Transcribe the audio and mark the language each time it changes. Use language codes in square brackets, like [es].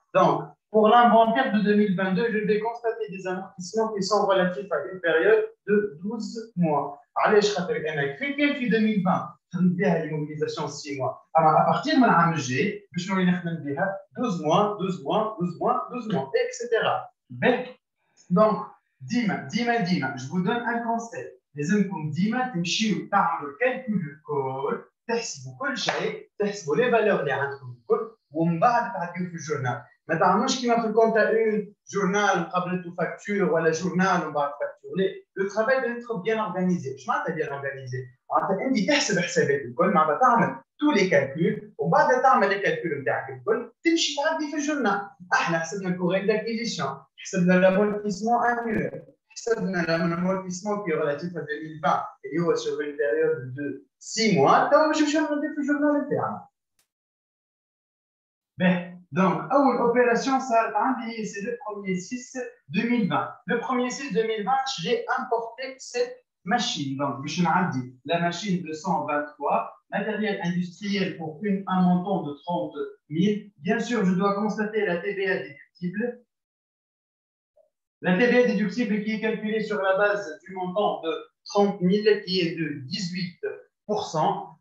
[fr] Donc, pour l'inventaire de 2022, je vais constater des amortissements qui sont relatifs à une période de 12 mois. Allez, je rappelle, [ar] في 2020 خدمت بها [fr] l'immobilisation 6 mois. Alors, à partir de l'année G, je vais [ar] نخدم بها [fr] 12 mois, 12 mois, 12 mois, 12 mois, etc. Donc, ديما je vous donne un conseil. [ar] لازمكم ديما تمشيو تعملوا الكالكول الكل، تحسبوا كل شيء، تحسبوا لي فالور اللي عندكم الكل، ومن بعد تعطيو في الجورنال. ما تعملوش كيما في الكونت اون جورنال قبل تو فاكتور ولا جورنال ومن بعد فاكتور. [fr] لو ترافاي doit être bien organisé. [ar] مش معناتها [fr] bien organisé؟ [ar] معناتها انت تحسب حسابات الكل، معناتها تعمل تو لي كالكول وبعد تعمل لي كالكول نتاعك الكل تمشي تعدي في الجورنال. احنا حسبنا الكوريل داكيزيسيون، حسبنا [fr] l'amortissement annuel, [ar] حسبنا [fr] l'amortissement qui est relatif à 2020 et sur une période de 6 mois. [ar] تو باش نمشيو نعدي في الجورنال نتاعنا. [fr] Donc, opération, c'est le 1er 6 2020. Le 1er 6 2020, j'ai importé cette machine. Donc, la machine de 123, matériel industriel pour un montant de 30 000. Bien sûr, je dois constater la TVA déductible. La TVA déductible qui est calculée sur la base du montant de 30 000, qui est de 18%.